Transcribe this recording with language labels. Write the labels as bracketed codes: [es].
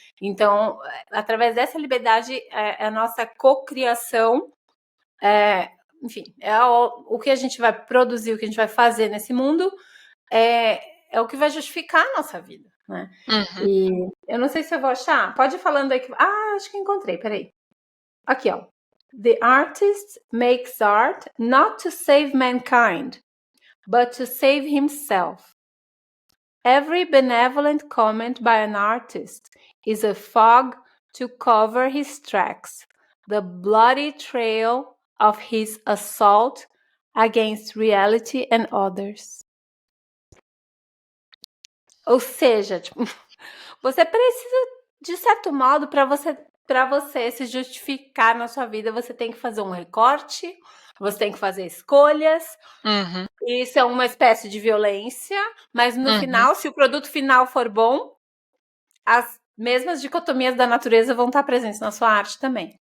[pt] Então, através dessa liberdade, a nossa cocriação, enfim, o que a gente vai produzir, o que a gente vai fazer nesse mundo, é o que vai justificar a nossa vida, né? Uhum. E eu não sei se eu vou achar. Pode ir falando aí. Acho que encontrei, peraí. Aqui, ó. [en] The artist makes art not to save mankind, but to save himself. Every benevolent comment by an artist is a fog to cover his tracks, the bloody trail of his assault against reality and others. [pt] Ou seja, tipo, você precisa, de certo modo, para você se justificar na sua vida, você tem que fazer um recorte, você tem que fazer escolhas. Uhum. Isso é uma espécie de violência, mas no final, se o produto final for bom, as mesmas dicotomias da natureza vão estar presentes na sua arte também.